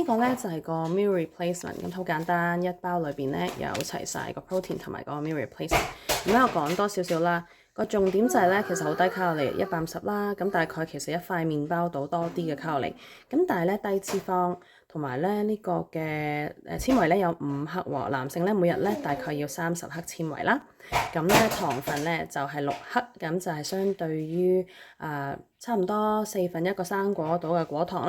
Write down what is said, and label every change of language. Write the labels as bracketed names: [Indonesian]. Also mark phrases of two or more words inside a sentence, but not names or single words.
[Cantonese] 個咧就係個 [English] meal replacement， [Cantonese] 咁好簡單，一包裏邊咧有齊晒個 protein 同埋個 [English] meal replacement。 [Cantonese] 咁咧我講多少少啦，個重點就係咧其實好低卡路里，150啦，咁大概其實一塊麵包到多啲嘅卡路里，咁但係咧低脂肪。同埋咧呢個嘅纖維咧有5克喎，男性咧每日咧大概要30克纖維啦。咁咧糖分咧就係6克，咁就係相對於差唔多1/4個生果度嘅果糖啦。